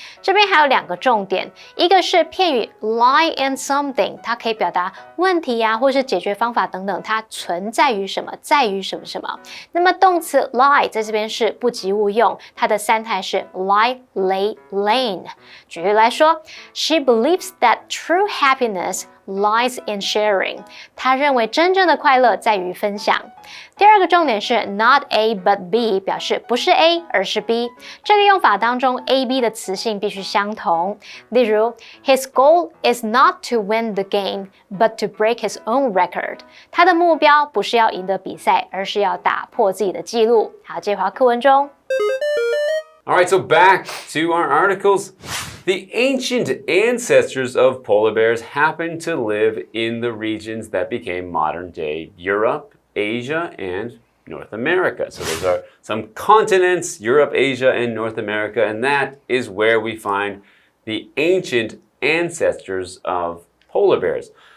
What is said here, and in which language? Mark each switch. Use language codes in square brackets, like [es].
[zh] 这边还有2个重点，一个是片语 [en] lie in something， [zh] 它可以表达问题或是解决方法等等，它存在于什么，在于什么什么。那么动词 lie 在这边是不及物用，它的3态是 [en] lie lay。Lane. [zh] 举例来说 [en] ，She believes that true happiness lies in sharing. [zh] 她认为真正的快乐在于分享。第2个重点是 [en] not A but B， [zh] 表示不是 A 而是 B。这个用法当中 A、B 的词性必须相同。例如 [en] ，His goal is not to win the game, but to break his own record. [zh] 他的目标不是要赢得比赛，而是要打破自己的记录。好，这回到课文中。 [en] All right, so back to our articles. The ancient ancestors of polar bears happened to live in the regions that became modern-day Europe, Asia, and North America. So those are some continents, Europe, Asia, and North America, and that is where we find the ancient ancestors of polar bears.